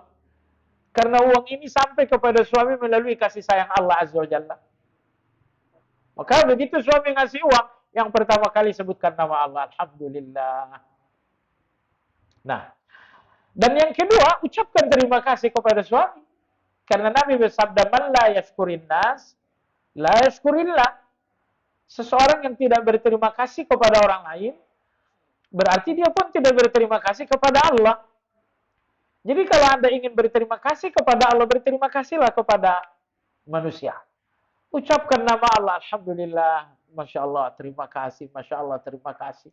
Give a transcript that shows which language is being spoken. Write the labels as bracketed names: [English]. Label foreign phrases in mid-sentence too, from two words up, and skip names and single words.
[Indonesian] Karena uang ini sampai kepada suami melalui kasih sayang Allah [Arabic] عز وجل. [Indonesian] Maka begitu suami ngasih uang, yang pertama kali sebutkan nama Allah. Alhamdulillah. Nah, dan yang kedua, ucapkan terima kasih kepada suami. Karena Nabi bersabda, [Arabic] "من لا يشكر الناس لا يشكر الله." [Indonesian] Seseorang yang tidak berterima kasih kepada orang lain, berarti dia pun tidak berterima kasih kepada Allah. Jadi kalau Anda ingin berterima kasih kepada Allah, berterima kasihlah kepada manusia. Ucapkan nama Allah, Alhamdulillah, [Arabic] ما شاء الله, [Indonesian] terima kasih, [Arabic] ما شاء الله, [Indonesian] terima kasih.